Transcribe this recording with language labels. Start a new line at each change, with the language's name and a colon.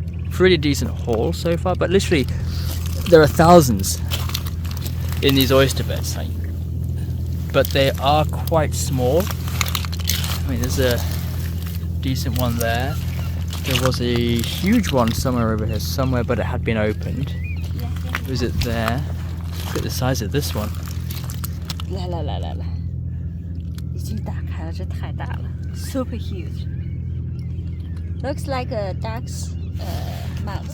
English: Pretty decent haul so far, but literally there are thousands in these oyster beds, but they are quite small. I mean, there's a decent one there. There was a huge one somewhere over here somewhere, but it had been opened. Was it there? Look at the size of this one.
Chinese: 来，已经打开了，这太大了 ，
English: super huge. Looks like a duck's mouth.